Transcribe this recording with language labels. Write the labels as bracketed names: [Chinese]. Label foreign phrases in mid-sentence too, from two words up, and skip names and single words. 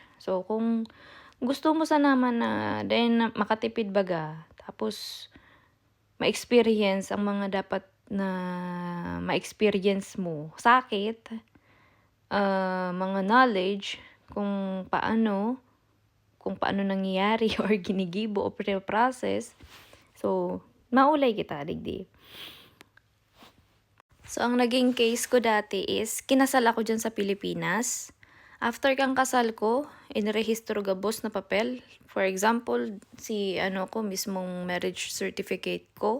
[Filipino] So, kung gusto mo sa naman na, dahil makatipid baga, tapos, ma-experience ang mga dapat na ma-experience mo. Sakit, mga knowledge, kung paano nangyayari or ginigibo o pre-process. [Bikol] So, maulay kita, digdi. [Filipino] So, ang naging case ko dati is, kinasal ako dyan sa Pilipinas. [Bikol] After kang kasal ko, inrehistro gabos na papel. [English] For example, mismong marriage certificate ko.